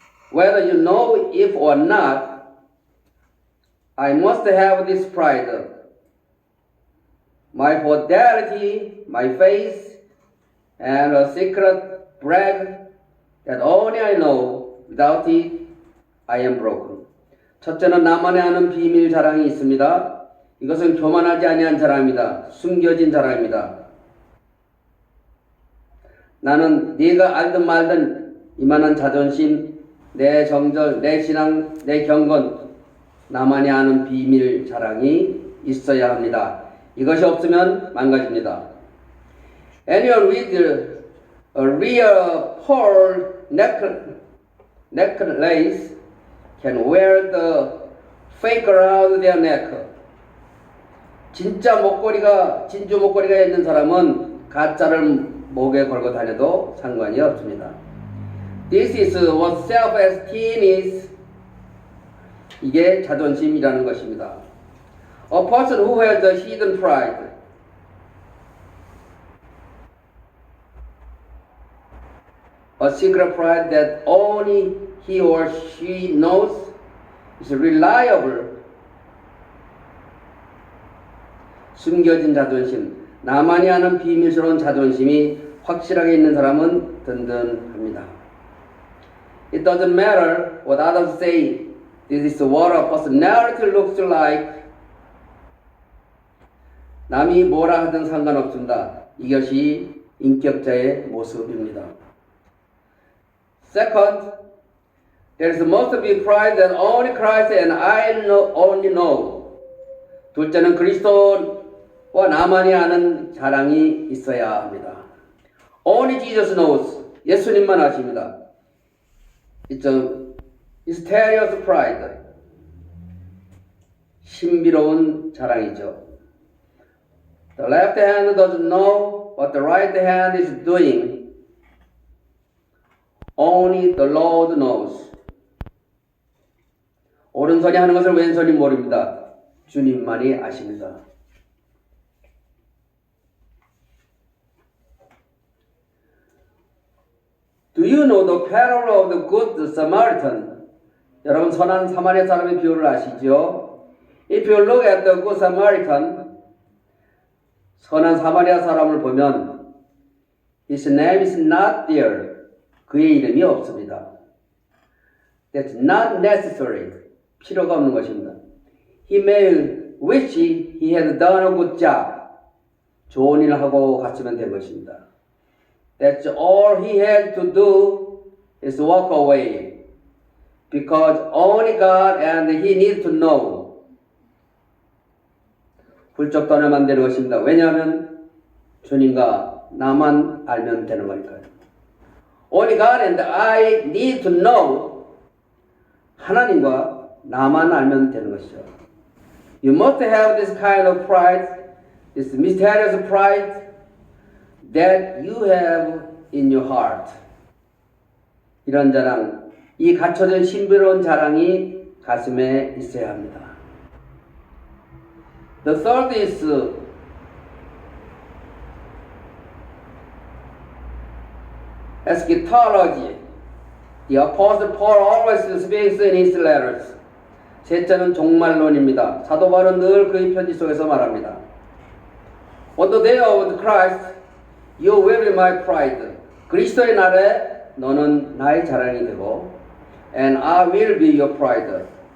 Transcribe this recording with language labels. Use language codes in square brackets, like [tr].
[en] Whether you know it or not, I must have this pride. My fidelity, my faith, and a secret brag that only I know. Without it, I am broken. [ko] 첫째는 나만의 아는 비밀 자랑이 있습니다. 이것은 교만하지 아니한 자랑입니다. 숨겨진 자랑입니다. 나는 네가 알든 말든 이만한 자존심, 내 정절, 내 신앙, 내 경건, 나만이 아는 비밀 자랑이 있어야 합니다. 이것이 없으면 망가집니다. [en] Anyone with a real pearl necklace can wear the fake around their neck. [ko] 진짜 목걸이가, 진주 목걸이가 있는 사람은 가짜를 목에 걸고 다녀도 상관이 없습니다. [en] This is what self-esteem is. [ko] 이게 자존심이라는 것입니다. [en] A person who has a hidden pride. A secret pride that only he or she knows is reliable. [ko] 숨겨진 자존심, 나만이 아는 비밀스러운 자존심이 확실하게 있는 사람은 든든합니다. [en] It doesn't matter what others say. This is what a personality looks like. [ko] 남이 뭐라 하든 상관없습니다. 이것이 인격자의 모습입니다. [en] Second, there must be pride that only Christ and I only know. [ko] 둘째는 그리스도와 나만이 아는 자랑이 있어야 합니다. [en] Only Jesus knows. [ko] 예수님만 아십니다. [en] It's a mysterious pride. [ko] 신비로운 자랑이죠. [en] The left hand doesn't know what the right hand is doing. Only the Lord knows. [ko] 오른손이 하는 것을 왼손이 모릅니다. 주님만이 아십니다. [en] Do you know the parable of the good Samaritan? [ko] 여러분 선한 사마리아 사람의 비유를 아시죠? [en] If you look at the good Samaritan, [ko] 선한 사마리아 사람을 보면 [en] his name is not there. [ko] 그의 이름이 없습니다. [en] That's not necessary. [ko] 필요가 없는 것입니다. [en] He may wish he had done a good job. [ko] 좋은 일을 하고 갔으면 된 것입니다. [en] That's all he had to do is walk away. Because only God and he needs to know. [ko] 훌쩍 떠나면 되는 것입니다. 왜냐하면 주님과 나만 알면 되는 거니까요. [en] Only God and I need to know. [ko] 하나님과 나만 알면 되는 것이죠. [en] You must have this kind of pride, this mysterious pride that you have in your heart. [ko] 이런 자랑, 이 갖춰진 신비로운 자랑이 가슴에 있어야 합니다. [en] The third is eschatology. The Apostle Paul always speaks in his letters. [ko] 셋째는 종말론입니다. 사도 바울은 늘 그의 편지 속에서 말합니다. [en] On the day of Christ, you will be my pride. [ko] 그리스도의 날에 너는 나의 자랑이 되고, [en] and I will be your pride.